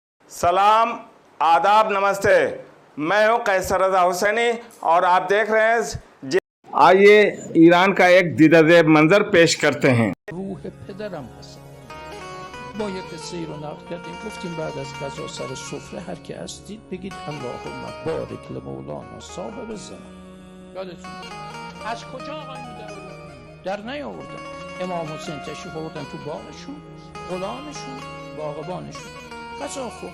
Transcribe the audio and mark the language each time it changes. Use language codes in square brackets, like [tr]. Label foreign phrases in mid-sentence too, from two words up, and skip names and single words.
[hi] सलाम, आदाब, नमस्ते। मैं हूं कैसर रज़ा हुसैनी और आप देख रहे हैं आइए ईरान का एक दीदार मंजर पेश करते हैं। [fa] روح پدرم هست. ما یک قصه ای رو نقل کردیم، گفتیم بعد از غذا سر سفره هر کی هستید بگید [ar] اللهم بارک لمولانا صاحب الزمان. [fa] یادتون از کجا آقایون در نیاوردن؟ امام حسین تشریف آوردن تو باغشون، غلامشون، باغبانشون غذا خورد.